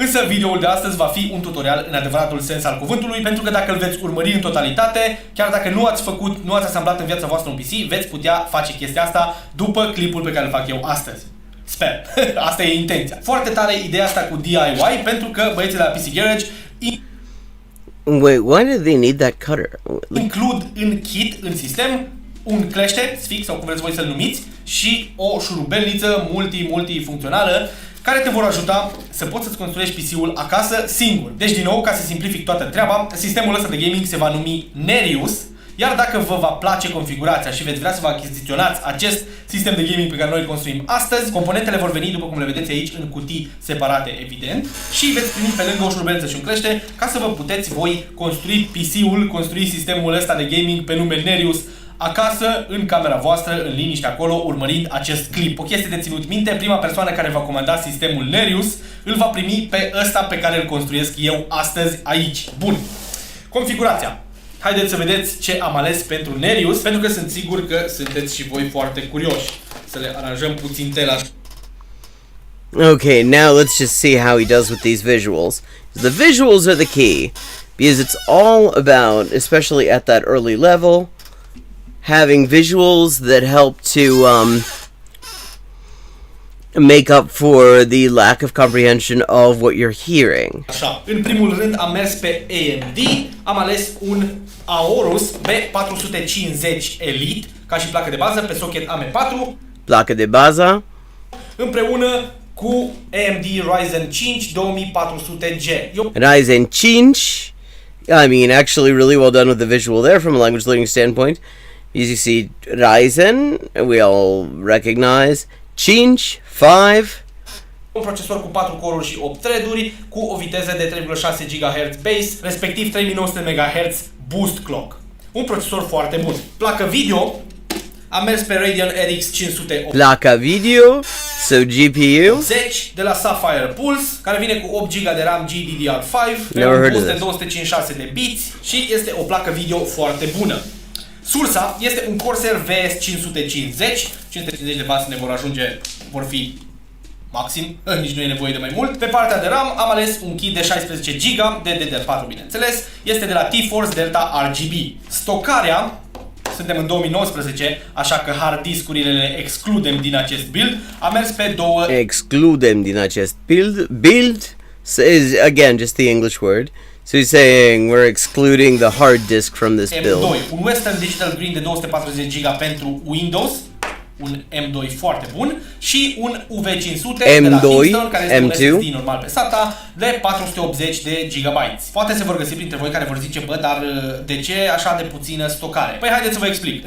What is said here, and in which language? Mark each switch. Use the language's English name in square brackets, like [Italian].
[Romanian] Însă videoul de astăzi va fi un tutorial în adevăratul sens al cuvântului, pentru că dacă îl veți urmări în totalitate, chiar dacă nu ați asamblat în viața voastră un PC, veți putea face chestia asta după clipul pe care îl fac eu astăzi. Sper. Asta e intenția. Foarte tare ideea asta cu DIY, pentru că băieții de la PC Garage [English] Wait, why do they need that cutter? [Romanian] includ în kit, în sistem, un clește, sfix sau cum vreți voi să-l numiți, și o șurubelniță multifuncțională care te vor ajuta să poți să-ți construiești PC-ul acasă singur. Deci, din nou, ca să simplific toată treaba, sistemul ăsta de gaming se va numi Nereus, iar dacă vă va place configurația și veți vrea să vă achiziționați acest sistem de gaming pe care noi îl construim astăzi, componentele vor veni, după cum le vedeți aici, în cutii separate, evident, și veți primi pe lângă o șurubelniță și un clește ca să vă puteți voi construi PC-ul, construi sistemul ăsta de gaming pe nume Nereus acasă, în camera voastră, în liniște acolo, urmărind acest clip. O chestie de ținut minte, prima persoană care va comanda sistemul Nereus îl va primi pe ăsta pe care îl construiesc eu astăzi aici. Bun. Configurația. Haideți să vedeți ce am ales pentru Nereus, pentru că sunt sigur că sunteți și voi foarte curioși. Să le aranjăm puțin tela. [English] Okay, now let's just see how he does with these visuals. The visuals are the key, because it's all about, especially at that early level, having visuals that help to make up for the lack of comprehension of what you're hearing. [Romanian] Așa, în primul rând am mers pe AMD, am ales un Aorus B450 Elite ca și placă de bază pe socket AM4. Placa de bază. Împreună cu AMD Ryzen 5 2400G. Ryzen 5. [English] I mean, actually really well done with the visual there from a language learning standpoint. As you see, Ryzen, we all recognize. 5, 5. [Romanian] Un procesor cu 4 core-uri și 8 thread-uri, cu o viteză de 3,6 GHz base, respectiv 3900 MHz boost clock. Un procesor foarte bun. Placă video, am mers pe Radeon RX 500. Placa video, [English] so GPU. [Romanian] 10 de la Sapphire Pulse, care vine cu 8 GB de RAM GDDR5, pe un boost de 256 de biți și este o placă video foarte bună. Sursa este un Corsair VS 550, 550 de W ne vor fi maxim, nici nu e nevoie de mai mult. Pe partea de RAM am ales un kit de 16 GB de DDR4, bineînțeles, este de la T-Force Delta RGB. Stocarea, suntem în 2019, așa că hard discurile le excludem din acest build. Am mers pe două... Excludem din acest build. [English] Build is, again, just the English word. So he's saying we're excluding the hard disk from this build. [Romanian] M2, un Western Digital Green de 240 GB pentru Windows, un M2 foarte bun, și un UV500 de la Kingston, care este un SSD normal pe SATA de 480 de GB. Poate se vor găsi printre voi care vor zice, bă, dar de ce așa de puțină stocare? Păi haideți să vă explic.